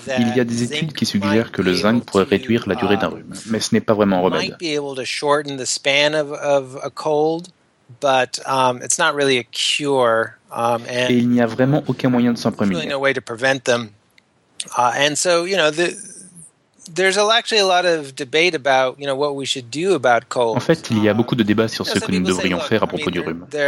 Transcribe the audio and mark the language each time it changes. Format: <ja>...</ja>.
<fr>Il y a des études qui suggèrent que le zinc pourrait réduire la durée d'un rhume, mais ce n'est pas vraiment un remède. Et il n'y a vraiment aucun moyen de s'en prémunir.</fr> <en>There's no way to prevent them. And so, you know, there's actually a lot of debate about, you know, what we should do about colds.</en> <fr>En fait, il y a beaucoup de débats sur ce que nous devrions faire à propos du rhume.</fr>